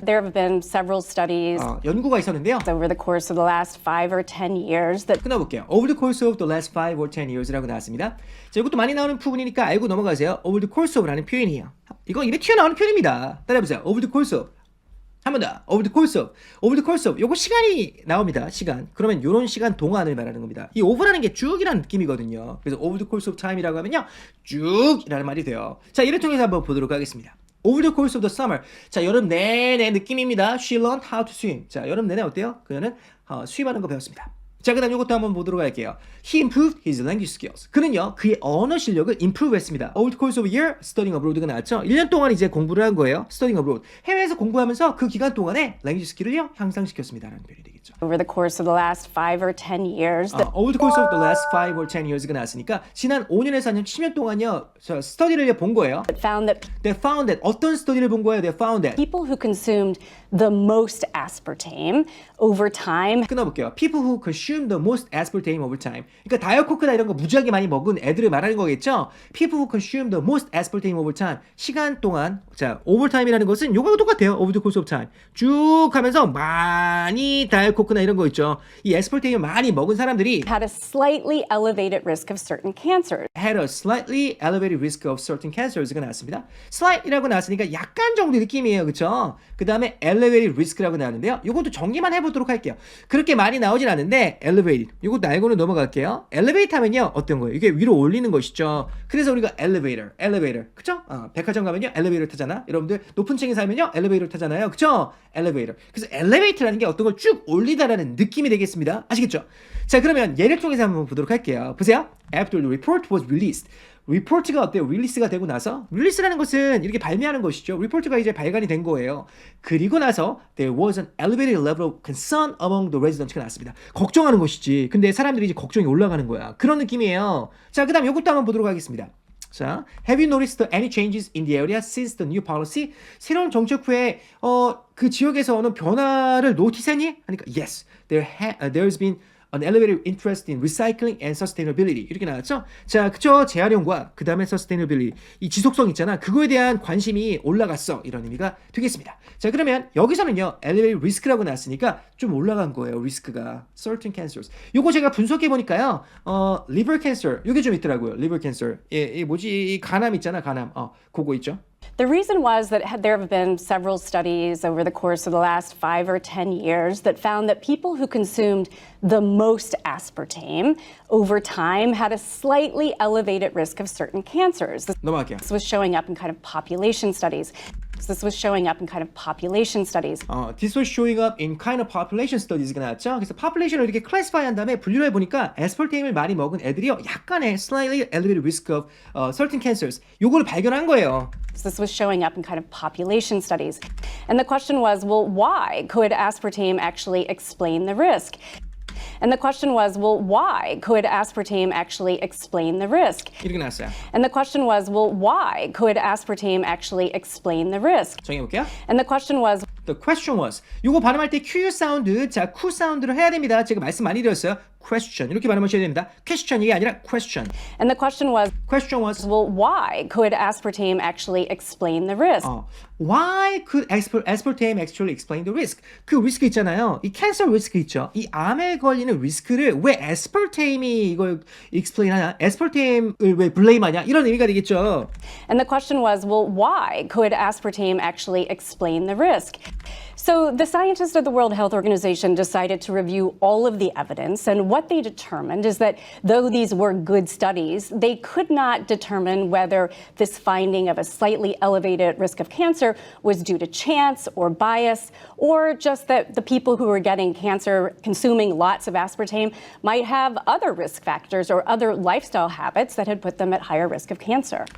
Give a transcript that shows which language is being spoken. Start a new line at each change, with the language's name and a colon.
English: There have been several studies
Korean: 연구가 있었는데요.
English: over the course of the last 5 or 10 years that
Korean: 끊어볼게요.
English: Over the course of the last 5 or 10 years라고
Korean: 나왔습니다. 자, 이것도 많이 나오는 부분이니까 알고 넘어가세요.
English: Over the course of라는 표현이에요.
Korean: 이거 입에 튀어나오는 표현입니다. 따라해보세요.
English: Over the course of.
Korean: 한 번 더.
English: Over the course of. Over the course of.
Korean: 요거 시간이 나옵니다. 시간. 그러면 요런 시간 동안을 말하는 겁니다. 이 over라는 게 쭉이라는 느낌이거든요. 그래서
English: over the course of time
Korean: 이라고 하면요. 쭉이라는 말이 돼요. 자, 이를 통해서 한번 보도록 하겠습니다.
English: Over the course of the summer.
Korean: 자, 여름 내내 느낌입니다.
English: She learned how to swim.
Korean: 자, 여름 내내 어때요? 그녀는 수임하는 거 배웠습니다. 자, 그 다음 이것도 한번 보도록 할게요.
English: He improved his language skills.
Korean: 그는요, 그의 언어 실력을 improve 했습니다.
English: Over the course of a year, studying abroad가
Korean: 나왔죠. 1년 동안 이제 공부를 한 거예요.
English: Studying abroad.
Korean: 해외에서 공부하면서 그 기간 동안에 language skill을요, 향상시켰습니다. 라는 표현이 되겠죠.
English: over the course of the last 5 or 10 years that Over the course of the last 5 or 10 years
Korean: 가 나왔으니까 지난 5년에서 한 10년 동안요, 저 스터디를 본 거예요.
English: found that They found that
Korean: 어떤 스터디를 본 거예요?
English: They found that. people who consumed the most aspartame over time
Korean: 끊어볼게요.
English: People who consume the most aspartame over time.
Korean: 그러니까 다이어코크나 이런 거 무지하게 많이 먹은 애들을 말하는 거겠죠.
English: People who consume the most aspartame over time.
Korean: 시간 동안. 자, over time이라는 것은 요거하고 똑같아요.
English: Over the course of time.
Korean: 쭉 하면서 많이 다이어코크나 이런 거 있죠. 이 aspartame을 많이 먹은 사람들이
English: had a slightly elevated risk of certain cancers. had a slightly elevated risk of certain cancers가
Korean: 나왔습니다. slight이라고 나왔으니까 약간 정도 느낌이에요. 그쵸? 그 다음에 elevated risk라고 나왔는데요. 이것도 정리만 해보도록 할게요. 그렇게 많이 나오진 않는데 elevated. 이것도 알고는 넘어갈게요. elevate 하면요. 어떤 거예요? 이게 위로 올리는 것이죠. 그래서 우리가 elevator. 그쵸? 백화점 가면요. 엘리베이터 타잖아. 여러분들 높은 층에 살면요. 엘리베이터 타잖아요. 그쵸? elevator. 그래서 elevate라는 게 어떤 걸 쭉 올리다라는 느낌이 되겠습니다. 아시겠죠? 자, 그러면 예를 통해서 한번 보도록 할게요. 보세요.
English: After the report was released.
Korean: 리포트가 어때요? 릴리스가 되고 나서 릴리스라는 것은 이렇게 발매하는 것이죠. 리포트가 이제 발간이 된 거예요. 그리고 나서
English: there was an elevated level of concern among the residents가
Korean: 나왔습니다. 걱정하는 것이지. 근데 사람들이 이제 걱정이 올라가는 거야. 그런 느낌이에요. 자, 그다음 이것도 한번 보도록 하겠습니다.
English: 자, have you noticed any changes in the area since the new policy?
Korean: 새로운 정책 후에 그 지역에서 어느 변화를 노티스했니? 하니까
English: yes, there's been an elevated interest in recycling and sustainability
Korean: 이렇게 나왔죠? 자, 그쵸? 재활용과 그 다음에 sustainability 이 지속성 있잖아. 그거에 대한 관심이 올라갔어. 이런 의미가 되겠습니다. 자, 그러면 여기서는요 elevated risk라고 나왔으니까 좀 올라간 거예요. 리스크가 certain cancers. 요거 제가 분석해 보니까요 liver cancer 요게 좀 있더라고요. liver cancer 이 뭐지? 이 간암 있잖아. 간암 그거 있죠?
English: The reason was that there have been several studies over the course of the last 5 or 10 years that found that people who consumed the most aspartame over time had a slightly elevated risk of certain cancers.
Korean: 넘어갈게요.
English: This was showing up in kind of population studies. This was showing up in kind of population studies. This was showing up in kind of population studies가
Korean: 나왔죠. 그래서 population을 이렇게 classify 한 다음에 분류를 해보니까 aspartame을 많이 먹은 애들이요 약간의
English: slightly elevated risk of certain cancers
Korean: 요거를 발견한 거예요.
English: This was showing up in kind of population studies. And the question was, well, why could aspartame actually explain the risk? And the question was, well, why could aspartame actually explain the risk?
Korean: 이렇게 나왔어요.
English: And the question was, well, why could aspartame actually explain the risk?
Korean: 정해볼게요.
English: And the question was, The question was
Korean: 요거 발음할 때 Q 사운드 자 Q 사운드를 해야 됩니다. 제가 말씀 많이 드렸어요. Question 이렇게 발음하셔야 됩니다. Question 이게 아니라 question.
English: and the question was, Well, why could aspartame actually explain the risk? why could aspartame actually explain the risk?
Korean: 그 리스크 있잖아요. 이 캔서 리스크 있죠. 이 암에 걸리는 리스크를 왜 aspartame이 이걸 explain하냐? aspartame을 왜 blame하냐? 이런 의미가 되겠죠.
English: And the question was, well, why could aspartame actually explain the risk? So the scientists of the World Health Organization decided to review all of the evidence, and what they determined is that though these were good studies, they could not determine whether this finding of a slightly elevated risk of cancer was due to chance or bias, or just that the people who were getting cancer consuming lots of aspartame might have other risk factors or other lifestyle habits that had put them at higher risk of cancer.